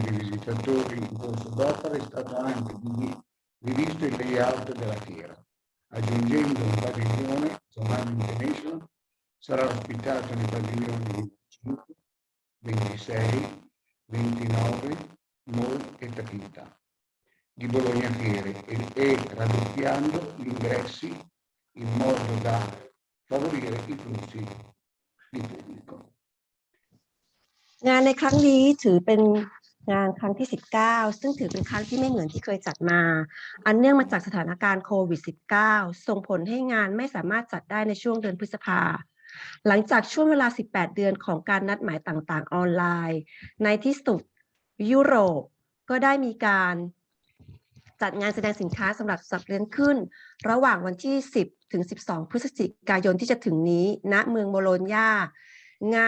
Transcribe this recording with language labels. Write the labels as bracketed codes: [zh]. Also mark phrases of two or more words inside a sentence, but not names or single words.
[it] di visitatori in corso d'opera è stato anche rivisto il layout della fiera, aggiungendo un padiglione, Zomac International, sarà ospitato nei padiglioni 25, 26, 29, Mall e Trinità di Bologna Fiere e raddoppiando gli ingressi in modo da favorire i flussi di pubblico. [th] งานในครั้งนี้ถือเป็นงานครั้งที่ 19 ซึ่งถือเป็นครั้งที่ไม่เหมือนที่เคยจัดมาอันเนื่องมาจากส ถานการณ์โควิด -19 ส่งผลให้งานไม่สามารถจัดได้ในช่วงเดือนพฤษภาหลังจากช่วงเวลา18 เดือนของการนัดหมายต่างๆออนไลน์ในที่สุดยุโรปก็ได้มีการจัดงานแสดงสินค้าสำหรับสัตว์เลี้ยงขึ้นระหว่างวันที่ 10 ถึง 12 พฤศจิกายนที่จะถึงนี้ณเมืองโบโลญญางาน